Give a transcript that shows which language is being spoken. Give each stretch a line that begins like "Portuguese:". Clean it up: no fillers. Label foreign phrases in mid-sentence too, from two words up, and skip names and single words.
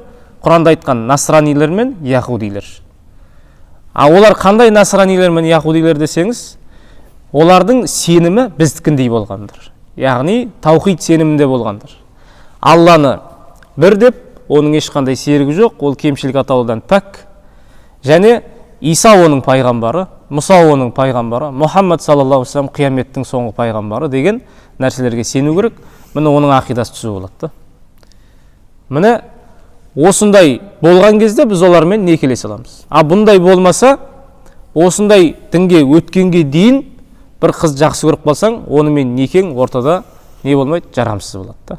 Kazakh: Құранда айтқан насранилер мен яхудилер. Олар қандай насранилер мен яхудилер десеңіз, олардың сенімі біздікіндей болғандар. Яғни таухид сенімінде болғандар. Алланы бір деп, оның ешқандай серігі жоқ, ол кемшілік атаулыдан пәк. Және Иса оның пайғамбары, Мұса оның пайғамбары, Мұхаммад
Arabic: صلى الله عليه وسلم
Kazakh: қияметтің соңғы пайғамбары деген нәрселерге сену керек. Міне оның ақидасы түзу болады. Міне осындай болған кезде біз олармен некелесе аламыз. А бұндай болмаса, осындай дінге өткенге дейін бір қыз жақсы көріп қалсаң, онымен некең ортада не болмайды, жарамсыз болады да.